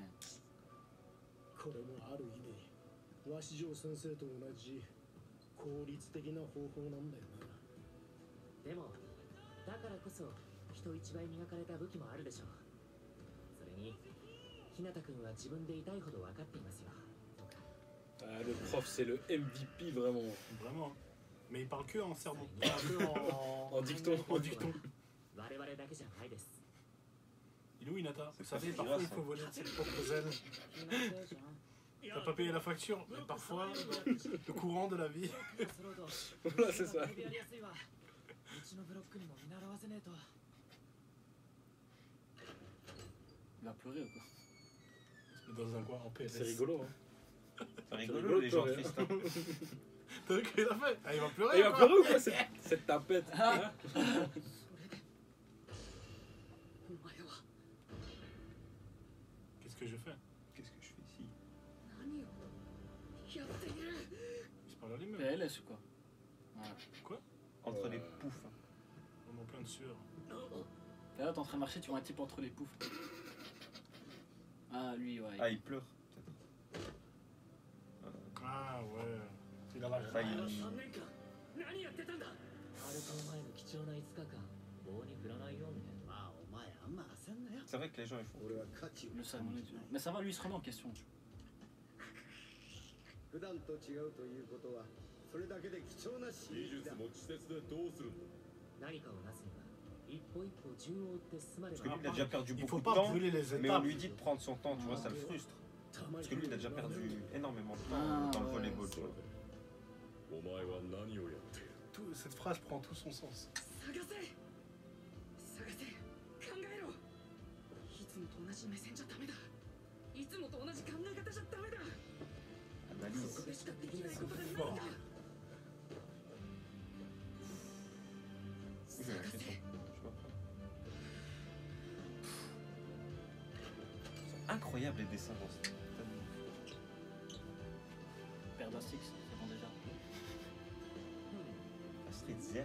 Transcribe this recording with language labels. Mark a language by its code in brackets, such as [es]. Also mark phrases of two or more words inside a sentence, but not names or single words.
[ja] これもある意味鷲城先生と同じ効率的な方法なんだよな。でもだからこそ人一倍磨かれた武器もあるでしょう。それに日向君は自分で痛いほど分かっていますよ。 [fr] Ah, le prof, c'est le MVP vraiment. Vraiment. Mais il parle que en sermon. Pas que en... En dicton. En dicton. [ja] 我々だけじゃないです。 [fr] Il est où Hinata? Vous C'est pas savez, si parfois grave, il faut voler de ses propres ailes. T'as pas payé la facture, mais parfois, le courant de la vie. Voilà, c'est ça. [ja] うちのブロックにも見習わせねえと。 [fr] Il va pleurer ou quoi? Mais dans un coin en PLS. C'est rigolo, hein. C'est rigolo, les gens ouais. tristes. Hein. T'as vu qu'il a fait? Ah, il va pleurer. Et il va ou quoi? pleurer ou quoi cette tapette hein? Qu'est-ce que je fais? Qu'est-ce que je fais ici? Il se parle à lui-même. PLS ou quoi? Ouais. Quoi? Entre les poufs. On est en plein de sueur. Et là, t'es en train de marcher, tu vois un type entre les poufs. Ah, lui, ouais. Ah, il pleure, peut-être. Ah ouais. Il a la Ah, rage. [ja] 何やってたんだ。アルコン前の貴重な5日間棒に振らないようにね。まあお前あんま焦んなよ。 [fr] C'est vrai que les gens ils font. [ja] 俺は勝ちを [fr] Le salmon tu vois. Mais ça va, lui, il se remet en question. [ja] 普段と違うということはそれだけで貴重な刺激だ。技術も稚拙でどうするんだ。何かをなすには一歩一歩順を追って進まれ [fr] Parce que [ja] ば。 [fr] lui, il a déjà perdu Il beaucoup faut de pas temps, brûler les mais on étapes. lui dit de prendre son temps, tu vois, ça le frustre. Parce que lui, il a déjà perdu énormément de temps Ah, dans le ouais. volleyball, tu vois. [ja] お前は何をやっている？ [fr] Cette phrase prend tout son sens. [ja] 探せ探せ考えろいつもと同じ目線じゃダメだいつもと同じ考え方じゃダメだ [fr] Analyse. [ja] そこでしかできないことがないんだ [fr] J'ai l'impression. Je sais pas. C'est incroyable les dessins dans ce. Perdre Six, c'est bon déjà. Street Zert.